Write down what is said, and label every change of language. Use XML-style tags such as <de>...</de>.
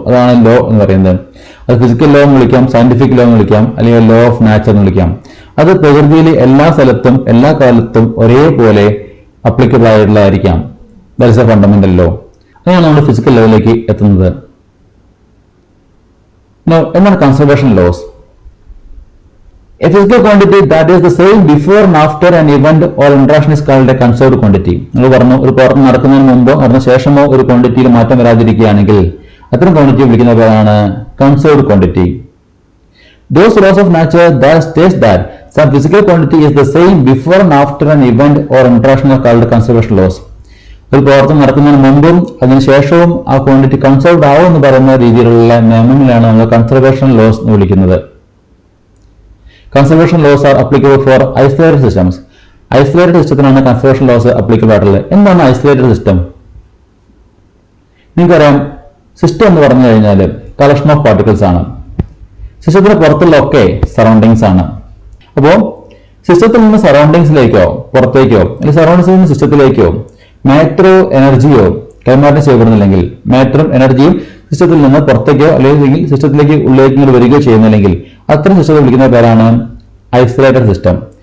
<ml>അതാണ് ലോ എന്ന് പറയുന്നത്. അത് ഫിസിക്കൽ ലോ എന്ന് വിളിക്കാം, സയന്റിഫിക് ലോ എന്ന് വിളിക്കാം, അല്ലെങ്കിൽ ലോ ഓഫ് നാച്ചർ എന്ന് വിളിക്കാം. അത് പ്രകൃതിയിൽ എല്ലാ സ്ഥലത്തും എല്ലാ കാലത്തും ഒരേപോലെ applicable ആയിട്ടുള്ളതായിരിക്കാം.</ml> <en>That is a fundamental law.</en> <ml>അങ്ങനെയാണ് നമ്മൾ ഫിസിക്കൽ ലോയിലേക്ക് എത്തുന്നത്. എന്താണ് conservation loss?</ml> <en>A physical quantity that is the same before and after an event or interaction is called a conserved quantity.</en> <ml>നമ്മൾ പറഞ്ഞു, ഒരു പ്രവർത്തനം നടക്കുന്നതിന് മുമ്പോ നടന്ന ശേഷമോ ഒരു ക്വാണ്ടിറ്റിയിൽ മാറ്റം വരാതിരിക്കുകയാണെങ്കിൽ അത്തരം ക്വാണ്ടിറ്റി വിളിക്കുന്ന പേരാണ് conserved quantity.</ml> <en>Those laws of nature that states that some physical quantity is the same before and after an event or interaction are called conservation laws.</en> <ml>ഒരു പ്രവർത്തനം നടക്കുന്നതിന് മുമ്പും അതിനുശേഷവും ആ ക്വാണ്ടിറ്റി കൺസർവ്ഡ് ആവും എന്ന് പറയുന്ന രീതിയിലുള്ള നിയമങ്ങളാണ് നമ്മൾ കൺസർവേഷൻ ലോസ് എന്ന് വിളിക്കുന്നത്.</ml> <en>Conservation laws are applicable for isolated systems.</en> <ml>Isolated സിസ്റ്റത്തിനാണ് conservation loss applicable ആയിട്ടുള്ളത്. എന്താണ് ഐസൊലേറ്റഡ് സിസ്റ്റം? നിങ്ങൾക്കറിയാം, സിസ്റ്റം എന്ന് പറഞ്ഞു കഴിഞ്ഞാൽ കളക്ഷൻ ഓഫ് പാർട്ടിക്കിൾസ് ആണ്. സിസ്റ്റത്തിന് പുറത്തുള്ള ഒക്കെ സറൗണ്ടിങ്സ് ആണ്. അപ്പോൾ സിസ്റ്റത്തിൽ നിന്ന് സറൗണ്ടിങ്സിലേക്കോ പുറത്തേക്കോ അല്ലെങ്കിൽ സറൗണ്ടിങ്സിൽ നിന്ന് സിസ്റ്റത്തിലേക്കോ മാറ്ററോ എനർജിയോ കൈമാറ്റം ചെയ്യപ്പെടുന്നില്ലെങ്കിൽ, മാറ്ററും എനർജിയും സിസ്റ്റത്തിൽ നിന്ന് പുറത്തേക്കോ അല്ലെങ്കിൽ സിസ്റ്റത്തിലേക്ക് ഉള്ളിലേക്ക് വരികയോ ചെയ്യുന്നില്ലെങ്കിൽ അത്തരം സിസ്റ്റത്തെ വിളിക്കുന്ന പേരാണ് ഐസൊലേറ്റഡ് സിസ്റ്റം.</ml>